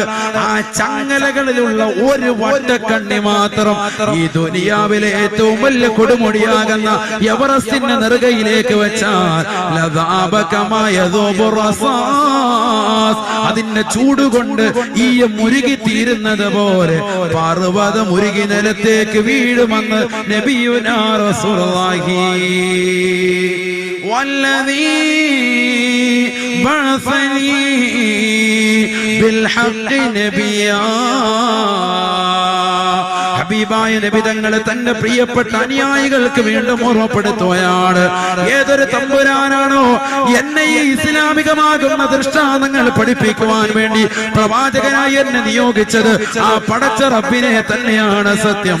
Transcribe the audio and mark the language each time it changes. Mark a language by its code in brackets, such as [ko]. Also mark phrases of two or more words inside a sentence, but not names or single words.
[ml] ആ ചങ്ങലകളിലുള്ള ഒരു വട്ടക്കണ്ണി മാത്രം ഈ ദുനിയാവിലെ ഏറ്റവും വലിയ കൊടുമുടിയാകുന്ന എവറസ്റ്റിന്റെ നെറുകയിലേക്ക് വെച്ചാൽ [ar] لذاب كما يذوب الرصاص. [ml] അതിന്റെ ചൂടുകൊണ്ട് ഈ മുരുകി തീരുന്നത് പോലെ പർവ്വതം ഉരുകി നിലത്തേക്ക് വീഴുമെന്ന് [ar] نبينا رسول الله. والذي بعثني بالحق نبيا. [ml] ഹബീബായ നബി തങ്ങളെ തന്റെ പ്രിയപ്പെട്ട അനുയായികൾക്ക് വീണ്ടും ഓർമ്മപ്പെടുത്തുകയാണ്. ഏതൊരു തമ്പുരാനാണോ എന്നെ ഈ ഇസ്ലാമികമാകുന്ന ദൃഷ്ടാന്തങ്ങൾ പഠിപ്പിക്കുവാൻ വേണ്ടി പ്രവാചകനായി എന്നെ നിയോഗിച്ചത്, ആ പടച്ച റബ്ബിനെ തന്നെയാണ് സത്യം.